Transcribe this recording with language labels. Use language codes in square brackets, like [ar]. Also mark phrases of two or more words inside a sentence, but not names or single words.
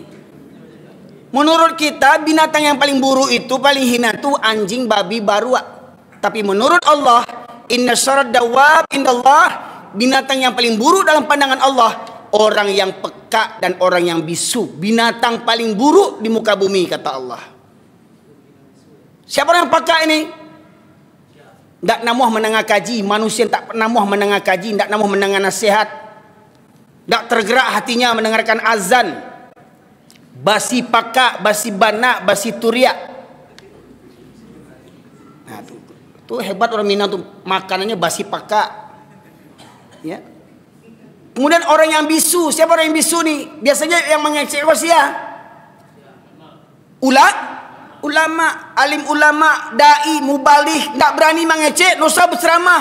[id] Menurut kita binatang yang paling buruk itu, paling hina itu anjing, babi, barua. Tapi menurut Allah, [ar] إن شر الدواب عند الله, [id] binatang yang paling buruk dalam pandangan Allah, orang yang peka dan orang yang bisu. Binatang paling buruk di muka bumi kata Allah. Siapa orang peka ini? Tak namuh mendengar kaji. Manusia tak namuh mendengar kaji, tak namuh mendengar nasihat, tak tergerak hatinya mendengarkan azan. [min] Basi paka, basi bana, basi turiak. [id] Nah, tuh hebat orang Minang tuh, makanannya [min] basi paka. [id] Ya. Kemudian orang yang bisu, siapa orang yang bisu nih? Biasanya yang mengecek wasia. Ulama, alim ulama, dai, mubalih, tak berani mengecek, dosa berceramah.